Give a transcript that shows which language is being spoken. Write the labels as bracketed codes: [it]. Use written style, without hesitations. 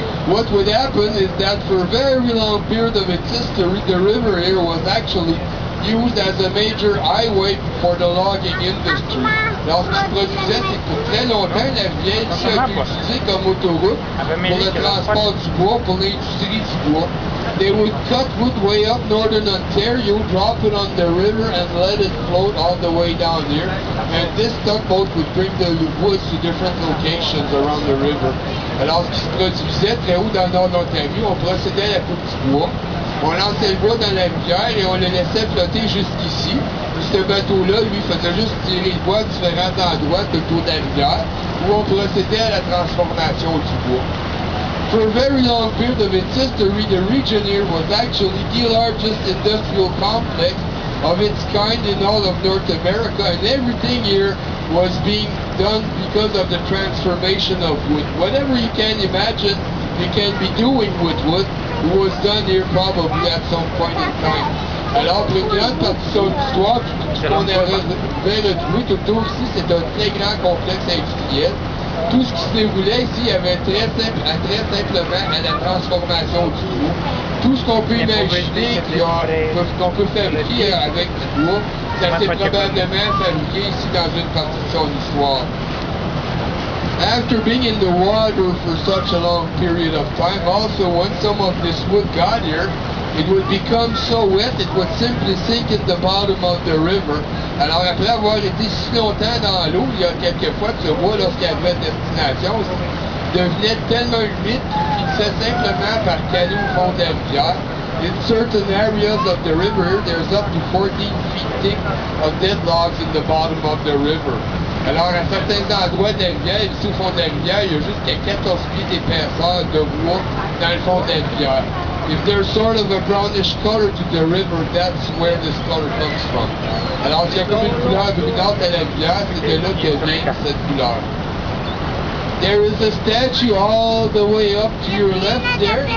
[en] What would happen is that for a very long period of its history, the river here was actually used as a major highway for the logging industry. [fr] Alors, ce qui se produisait, c'est que pour très longtemps, la rivière ici a été utilisée comme autoroute pour le transport du bois, pour l'industrie du bois. [en] They would cut wood way up northern Ontario, drop it on the river, and let it float all the way down here. And this tugboat would bring the woods to different locations around the river. [fr] Alors, ce qui se produisait très haut dans le nord de l'Ontario, on procédait à la coupe du bois. On lançait le bois dans la rivière et on le laissait flotter jusqu'ici. Ce bateau-là, lui, faisait juste tirer le bois à différents endroits autour de la rivière où on procédait à la transformation du bois. [en] For a very long period of its history, the region here was actually the largest industrial complex of its kind in all of North America, and everything here was being done because of the transformation of wood. Whatever you can imagine you can be doing with wood was done here probably at some point in time. [fr] Alors, pour une grande partie de son histoire, ce qu'on avait retrouvé tout autour ici, c'est un très grand complexe industriel. Tout ce qui se déroulait ici, il y avait très simplement à la transformation du bois. Tout ce qu'on peut imaginer qu'on peut fabriquer avec du bois, ça s'est probablement fabriqué ici dans une partie de son histoire. [en] After being in the water for such a long period of time, also when some of this wood got here, it would become so wet it would simply sink in the bottom of the river. [fr] Alors après avoir été si longtemps dans l'eau, il y a quelques fois que ce bois, lorsqu'il arrivait à destination, devenait tellement humide qu'il finissait simplement par caler au fond de la rivière. [en] In certain areas of the river, there's up to 14 feet thick of dead logs in the bottom of the river. [fr] Alors, à certains endroits de la rivière, ici au fond de la rivière, il y a jusqu'à 14 pieds d'épaisseur de bois dans le fond de la rivière. [en] If there's sort of a brownish color to the river, that's where this color comes from. [fr] Alors, s'il y a comme une couleur brunante à la rivière, c'est de là que vient cette couleur. [en] There is a statue all the way up to your left there.